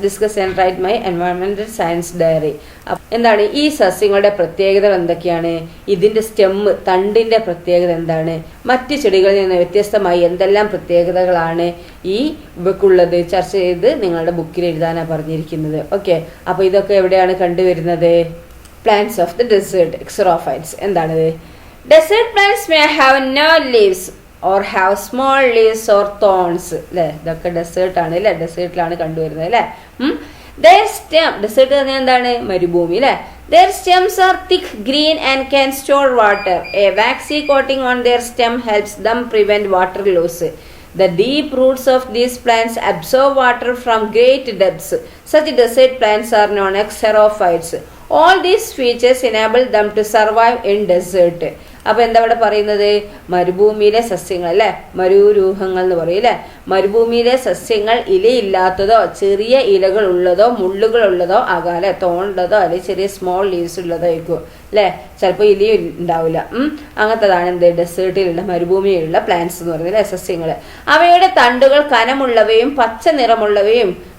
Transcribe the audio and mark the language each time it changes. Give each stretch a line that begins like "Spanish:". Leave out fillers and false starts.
English: Discuss and right my എൻവയോൺമെന്റൽ science diary.
Malayalam: എന്താണ് ഈ സസ്യങ്ങളുടെ പ്രത്യേകതകൾ എന്തൊക്കെയാണ്? ഇതിന്റെ സ്റ്റെമ്മ്, തണ്ടിന്റെ പ്രത്യേകത എന്താണ്? മറ്റ് ചെടികളിൽ നിന്ന് വ്യത്യസ്തമായി എന്തെല്ലാം പ്രത്യേകതകളാണ് ഈ ഇവക്കുള്ളത്? ചർച്ച ചെയ്ത് നിങ്ങളുടെ ബുക്കിൽ എഴുതാനാണ് പറഞ്ഞിരിക്കുന്നത്. ഓക്കെ, അപ്പൊ ഇതൊക്കെ എവിടെയാണ് കണ്ടുവരുന്നത്?
English: Plants of the desert, xerophytes.
Malayalam: എന്താണിത്?
English: Desert plants may have no leaves or have small leaves or thorns.
Malayalam: അല്ലേ, ഇതൊക്കെ ഡെസേർട്ട് ആണ് അല്ലേ, ഡെസേർട്ടിലാണ് കണ്ടുവരുന്നത് അല്ലേ.
English: Their stem,
Malayalam: ഡെസേർട്ട് പറഞ്ഞാൽ എന്താണ്? മരുഭൂമി അല്ലേ.
English: Their stems are thick, green and can store water. A waxy coating on their stem helps them prevent water loss. The deep roots of these plants absorb water from great depths. Such desert plants are known as xerophytes. All these features enable them to survive in desert.
Malayalam: അപ്പൊ എന്താ ഇവിടെ പറയുന്നത്? മരുഭൂമിയിലെ സസ്യങ്ങൾ അല്ലെ, മരുരൂഹങ്ങൾ എന്ന് പറയും അല്ലെ. മരുഭൂമിയിലെ സസ്യങ്ങൾ ഇലയില്ലാത്തതോ ചെറിയ ഇലകൾ ഉള്ളതോ മുള്ളുകൾ ഉള്ളതോ ആകാം അല്ലെ, തോണ്ടതോ അല്ലെങ്കിൽ ചെറിയ സ്മോൾ ലീവ്സ് ഉള്ളതോ ആയിരിക്കും അല്ലെ. ചിലപ്പോൾ ഇലയും ഉണ്ടാവില്ല. അങ്ങനത്തതാണ് എന്ത്? ഡെസേർട്ടിലുള്ള മരുഭൂമിയിലുള്ള പ്ലാന്റ്സ് എന്ന് പറയുന്നത് അല്ലെ, സസ്യങ്ങൾ. അവയുടെ തണ്ടുകൾ കനമുള്ളവയും പച്ച നിറമുള്ളവയും